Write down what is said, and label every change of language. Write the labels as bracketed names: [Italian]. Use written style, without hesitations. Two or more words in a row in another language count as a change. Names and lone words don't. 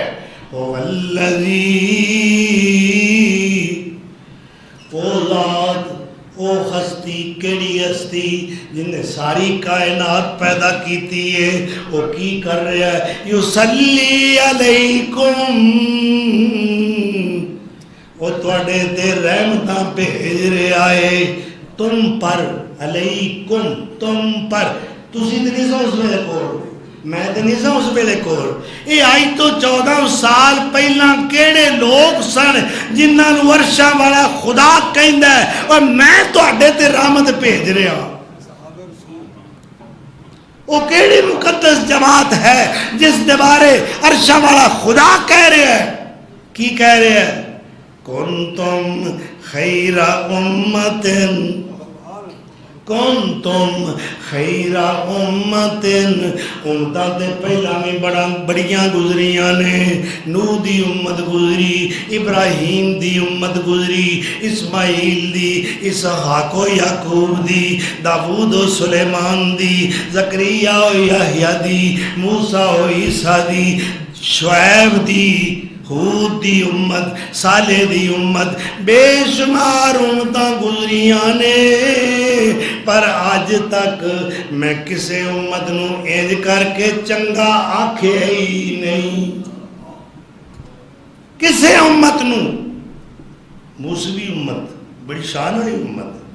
[Punjabi] والذی او ذات او ہستی کیڑی ہستی جن نے ساری کائنات پیدا کیتی ہے. وہ کی کر رہا ہے [Arabic] یصلی علیکم [Punjabi] وہ تواڈے تے رحمتاں بھیج رہا ہے [Urdu] تم پر. علیکم تم پر. [Punjabi] تسی تے نہیں سو اس ویلے کول میں تے نہیں سا اس ویلے کول. یہ آئی تو 14 سال پہلا کیڑے لوگ سن جنہاں نو عرشاں والا خدا کہندا ہے اور میں تواڈے تے رحمت بھیج رہا. وہ کیڑی مقدس جماعت ہے جس دے بارے عرشاں والا خدا کہہ رہا ہے. کی کہہ رہا ہے [Arabic] کنتم خیر امتن کنتم خیر امتن. [Punjabi] امتاں تے پہلا میں بڑیاں گزریاں نے. نوح دی امت گزری ابراہیم دی امت گزری اسماعیل دی اسحاق و یعقوب دی داؤد و سلیمان دی زکریا و یحییٰ دی موسیٰ و عیسیٰ دی شعیب دی ہود دی امت صالح دی امت بے شمار امتاں گزریاں نے. پر آج تک میں کسے امت نو انج کر کے چنگا آکھے ہی نہیں. کسے امت نو. موسوی امت بڑی شان والی امت.